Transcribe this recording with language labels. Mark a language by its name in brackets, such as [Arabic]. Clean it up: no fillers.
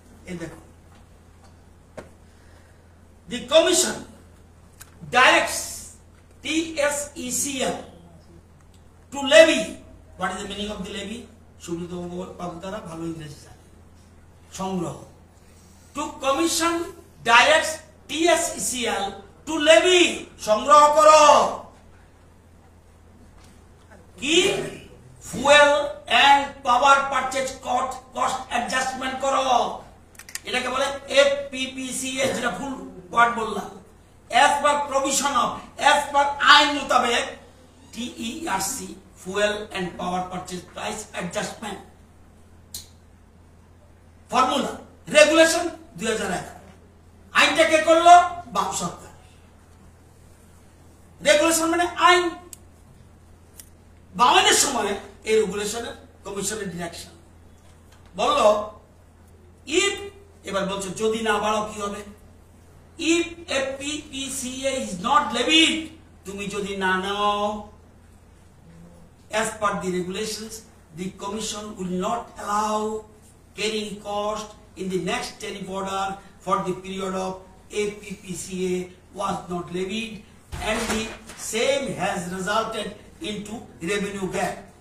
[Bangla] এই দেখো, [English] the commission directs TSECL to levy. What is the meaning of the levy? [Bangla] Subrata বাবু তারা ভালো ইংরেজি জানে। সংগ্রহ। [English] To commission directs TSECL to levy, [Bangla] সংগ্রহ করো। কি? [English] Fuel and power purchase cost adjustment করো। [Bangla] এটাকে বলে FPPCA, যেটা ফুল ওয়ার্ড বললাম। [English] as per provision of, as per [Bangla] আইন মোতাবেক [English] TERC, fuel and power purchase price adjustment formula regulation 2011। [Bangla] আইনটা কে করলো? বাম সরকার। রেগুলেশন মানে আইন। বামের সময় এই রেগুলেশনের কমিশনের ডিরেকশন বললো ইফ, এবার বলছো যদি না বাড়াও কি হবে? [English] If FPPCA is not levied, [Bangla] তুমি যদি না নাও [English] as per the regulations, the commission will not allow carrying cost in the next tariff order for the period of FPPCA was not levied, and the same has resulted into revenue gap.